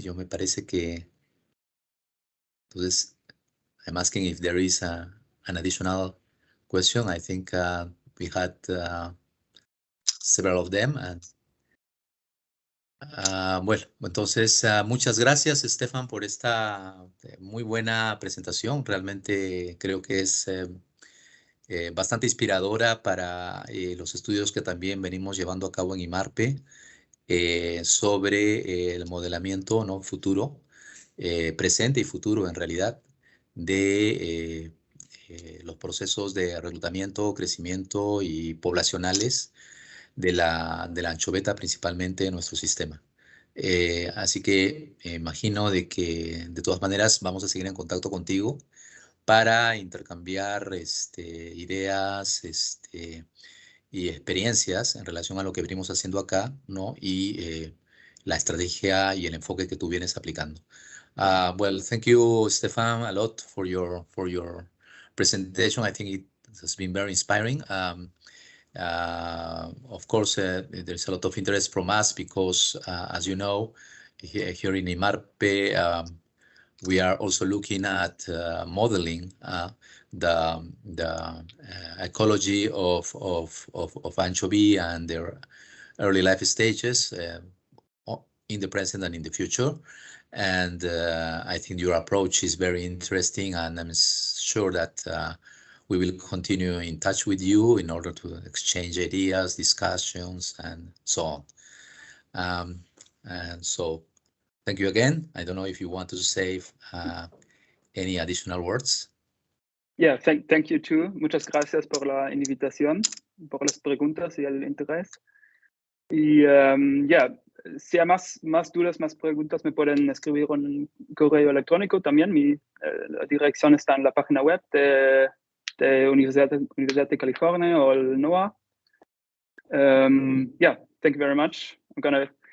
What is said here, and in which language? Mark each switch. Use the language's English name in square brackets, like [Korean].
[Spanish] Yo me parece que, entonces, [English] I'm asking if there is an additional question. I think we had several of them. [Spanish] Bueno, entonces muchas gracias, Stefan, por esta muy buena presentación. Realmente creo que es bastante inspiradora para los estudios que también venimos llevando a cabo en IMARPE sobre el modelamiento, ¿no? Futuro, presente y futuro en realidad, de los procesos de reclutamiento, crecimiento y poblacionales de la anchoveta principalmente en nuestro sistema. Así que imagino de que de todas maneras vamos a seguir en contacto contigo para intercambiar ideas y experiencias en relación a lo que venimos haciendo acá, ¿no? Y la estrategia y el enfoque que tú vienes aplicando. [English] Well, thank you, Stefan, a lot for your presentation. I think it has been very inspiring. Of course, there's a lot of interest from us because, as you know, here in IMARPE, we are also looking at modeling the ecology of anchovy and their early life stages in the present and in the future. And I think your approach is very interesting, and I'm sure that we will continue in touch with you in order to exchange ideas, discussions, and so on. And so thank you again. I don't know if you want to say any additional words. Yeah, thank you too. [Spanish] Muchas gracias por la invitación, por las preguntas y el interés. Y si hay más dudas, más preguntas, me pueden escribir un correo electrónico también. La dirección está en la página web de Universidad de California o el NOAA. [English] Yeah, thank you very much. I'm gonna